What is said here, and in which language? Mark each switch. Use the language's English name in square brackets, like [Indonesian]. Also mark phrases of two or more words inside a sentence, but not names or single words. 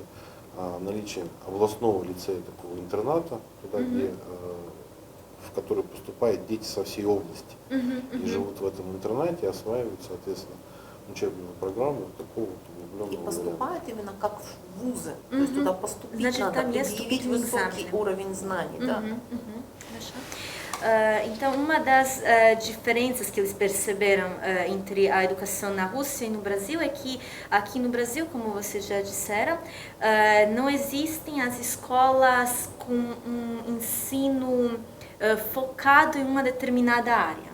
[Russian] Наличие областного лицея, такого интерната, туда, где в который поступают дети со всей области. И живут в этом интернате, осваивают, соответственно, учебную программу такого вот И углубленного поступают именно как в вузы. То есть туда поступить Значит, надо, там есть предъявить вступительные высокий экзамены. уровень знаний. Да. Хорошо. [Portuguese] Então, uma das diferenças que eles perceberam entre a educação na Rússia e no Brasil é que aqui no Brasil, como vocês já disseram, não existem as escolas com um ensino focado em uma determinada área.